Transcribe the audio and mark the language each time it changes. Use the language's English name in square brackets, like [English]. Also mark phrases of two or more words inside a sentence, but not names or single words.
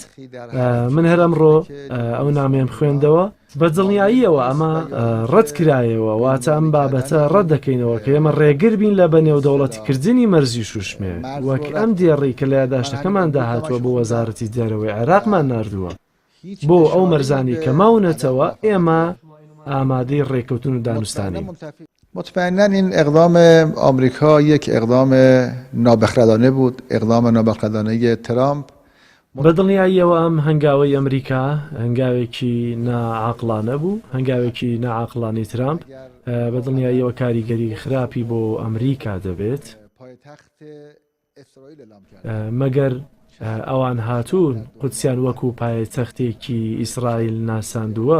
[Central Kurdish] من هەر ئەمڕۆ ئەو نامێم خوێندەوە بە دڵنیاییەوە ئەمە ڕەت کرایەوە، واتە ئەم بابەتە ڕەت دەکەینەوە کە ئێمە ڕێگر بین لە بەنێو دەوڵەتیکردنی مەرزی شوشمێ، وەک ئەم دێڕی کە لە یاداشتەکەماندا هاتووە بۆ وەزارەتی دەرەوەی عێراقمان ناردووە بۆ ئەو مەرزانی کە ماونەتەوە ئێمە ئامادەی ڕێکەوتن و دانوستانی. [Persian] مطمئنا این اقدام آمریکا یک اقدام نابخردانه بود، اقدام نابخردانه ترامپ. [Central Kurdish] بەدڵنیاییەوە ئەم هەنگاوەی ئەمریکا هەنگاوێکی ناعاقلانە بوو، هەنگاوێکی ناعاقلانی ترامپ. بەدڵنیاییەوە کاریگەری خراپی بۆ ئەمریکا دەبێت، مەگەر ئەوان هاتوون قودسیان وەکو پایتەختێکی ئیسرائیل ناساندووە.